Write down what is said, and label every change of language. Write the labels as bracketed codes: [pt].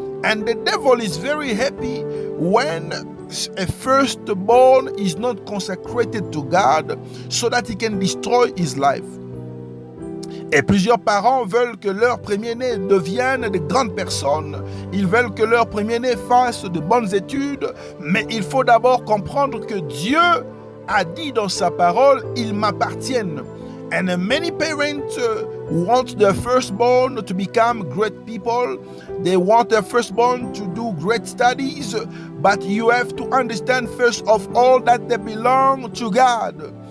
[en] And the devil is very happy when a firstborn is not consecrated to God so that he can destroy his life. [fr] Et plusieurs parents veulent que leur premier-né devienne de grandes personnes. Ils veulent que leur premier-né fasse de bonnes études. Mais il faut d'abord comprendre que Dieu a dit dans sa parole, ils m'appartiennent. [en] And many parents want their firstborn to become great people. They want their firstborn to do great studies. But you have to understand first of all that they belong to God.